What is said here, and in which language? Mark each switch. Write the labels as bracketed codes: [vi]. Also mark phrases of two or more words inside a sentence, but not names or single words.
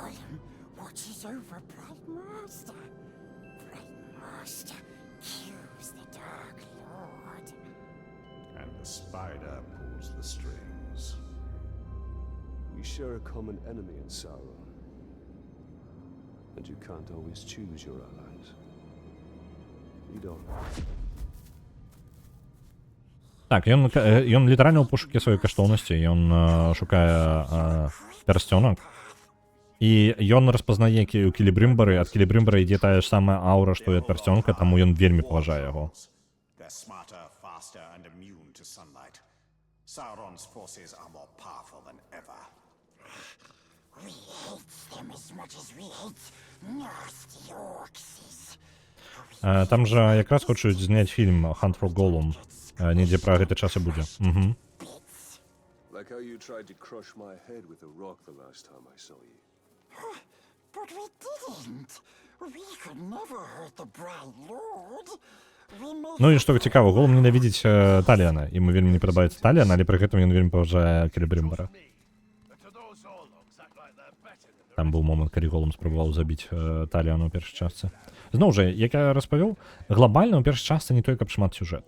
[en] Gollum watches over Bright Master. Bright Master kills the Dark Lord. And the spider pulls the strings. We share a common enemy in Sauron. And you can't always choose your allies. You don't. [be] Так, ён літаральна ў пошукі сваёй каштоўнасці, ён шукае пярсцёнак. І ён распазнае у Келебрымбары, ад Келебрымбара ідзе тая ж самая аўра, што і ад пярсцёнка, таму ён вельмі паважае яго. [en] They're smarter, faster, and immune to sunlight. Sauron's forces are more powerful than ever. We hate them as much as we hate nasty orcs. [be] Там жа якраз хочуць зняць фільм «Hunt for Gollum». Недзе пра гэты час і будзе. [en] Like how you tried to crush my head with a rock the last time I saw you. But we didn't. We could never hurt the Bright Lord. [be] Ну і што цікава, Голум ненавідзіць Таліана, яму вельмі не падабаецца Таліан, але пры гэтым ён вельмі паважае Келебрымбара. Там быў момант, калі Голум спрабаваў забіць Таліану ў першай частцы. Зноў жа, як я распавёў, глобальна ў першай частцы не той, каб шмат сюжэту.